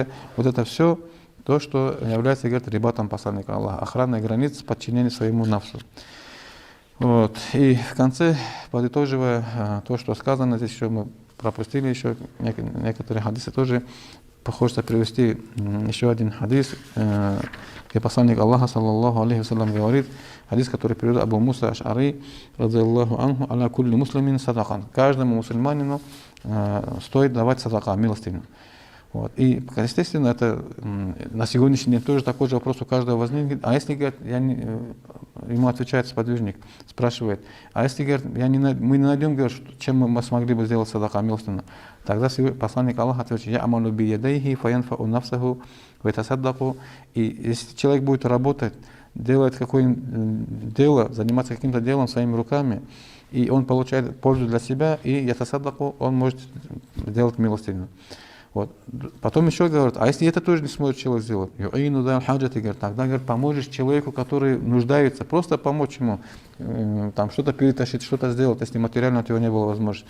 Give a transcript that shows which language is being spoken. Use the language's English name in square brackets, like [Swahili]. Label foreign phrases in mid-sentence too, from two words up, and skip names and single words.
[Russian] Вот это все то, что является, говорит, рибатом посланника Аллаха, охраной границ подчинения своему нафсу. Вот. И в конце, подытоживая то, что сказано, здесь еще мы пропустили еще некоторые хадисы тоже. Хочется привести еще один хадис, где посланник Аллаха, [Arabic] صلى الله عليه وسلم, [Russian] говорит, хадис, который приводит Абу Муса Аш'ари, [Arabic] رضي الله عنه, على كل مسلم صدقة. [Russian] Каждому мусульманину стоит давать садака, милостыню. Вот. И, естественно, это на сегодняшний день тоже такой же вопрос у каждого возникнет. А если, говорит, ему отвечает сподвижник, спрашивает, а если, говорит, мы не найдем, говорит, чем мы смогли бы сделать садака, милостыню, тогда посланник Аллаха отвечает, [Arabic] يعمل بيديه فينفع نفسه ويتصدق. [Russian] И если человек будет работать, делать какое-нибудь дело, заниматься каким-то делом своими руками, и он получает пользу для себя, и ятасаддаку, он может делать милостыню. Вот. Потом еще говорят, а если это тоже не сможет человек сделать, тогда, говорит, поможешь человеку, который нуждается, просто помочь ему, там что-то перетащить, что-то сделать, если материально у него не было возможности.